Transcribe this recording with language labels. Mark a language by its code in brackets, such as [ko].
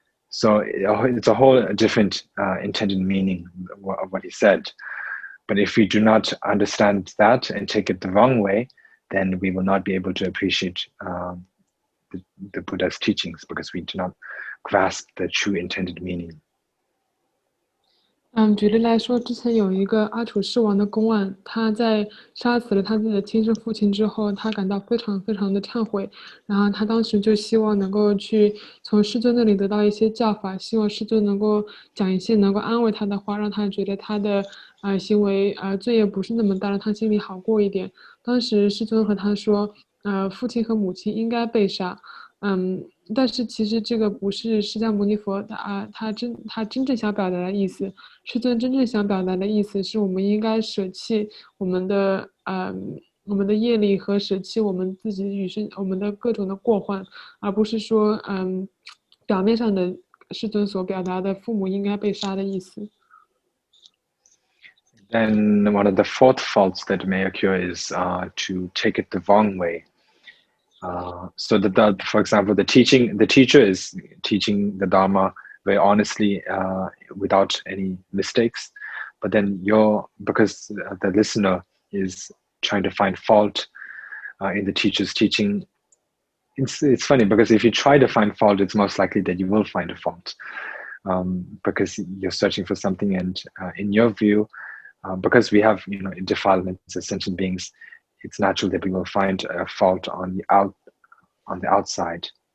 [en] So it's a whole different intended meaning of what he said. But if we do not understand that and take it the wrong way, then we will not be able to appreciate the Buddha's teachings, because we do not grasp the true intended meaning. [zh] 举例来说，之前有一个阿楚世王的公案，他在杀死了他自己的亲生父亲之后，他感到非常非常的忏悔，然后他当时就希望能够去从师尊那里得到一些教法，希望师尊能够讲一些能够安慰他的话，让他觉得他的行为罪业不是那么大，让他心里好过一点。当时师尊和他说，父亲和母亲应该被杀。但是其实这个不是释迦牟尼佛他真正想表达的意思。师尊真正想表达的意思是我们应该舍弃我们的业力和舍弃我们自己我们的各种的过患，而不是说表面上的师尊所表达的父母应该被杀的意思。 [en] Then one of the fourth faults that may occur is to take it the wrong way. So that, for example, the teacher is teaching the Dharma very honestly, without any mistakes. But then because the listener is trying to find fault in the teacher's teaching, it's funny, because if you try to find fault, it's most likely that you will find a fault, because you're searching for something, and in your view, because we have defilements as sentient beings, it's natural that we will find a fault on the outside.